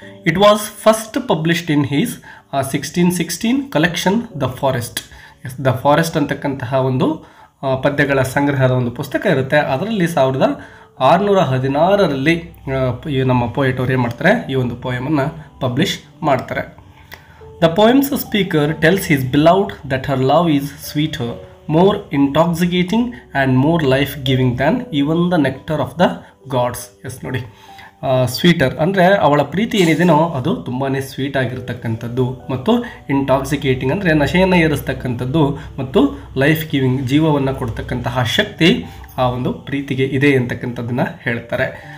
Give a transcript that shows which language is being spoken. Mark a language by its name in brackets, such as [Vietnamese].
[English] It was first published in his 1616 collection the forest. [Kannada] The forest ಅಂತಕ್ಕಂತಹ ಒಂದು ಪದ್ಯಗಳ ಸಂಗ್ರಹದ ಒಂದು ಪುಸ್ತಕ ಇರುತ್ತೆ. ಅದರಲ್ಲಿ 1616ರಲ್ಲಿ ನಮ್ಮ ಪೋಯೆಟ್ ಅವ್ರು ಏನು ಮಾಡ್ತಾರೆ, ಈ ಒಂದು ಪೋಯಮನ್ನು ಪಬ್ಲಿಷ್ ಮಾಡ್ತಾರೆ. [English] The poem's speaker tells his beloved that her love is sweeter, more intoxicating and more life giving than even the nectar of the gods. [Kannada] S ನೋಡಿ, ಸ್ವೀಟರ್ ಅಂದರೆ ಅವಳ ಪ್ರೀತಿ ಏನಿದೆಯೋ ಅದು ತುಂಬಾ ಸ್ವೀಟ್ ಆಗಿರ್ತಕ್ಕಂಥದ್ದು ಮತ್ತು ಇಂಟಾಕ್ಸಿಕೇಟಿಂಗ್ ಅಂದರೆ ನಶೆಯನ್ನು ಏರಿಸ್ತಕ್ಕಂಥದ್ದು ಮತ್ತು ಲೈಫ್ ಗಿವಿಂಗ್ ಜೀವವನ್ನು ಕೊಡ್ತಕ್ಕಂತಹ ಶಕ್ತಿ ಆ ಒಂದು ಪ್ರೀತಿಗೆ ಇದೆ ಅಂತಕ್ಕಂಥದ್ದನ್ನು ಹೇಳ್ತಾರೆ.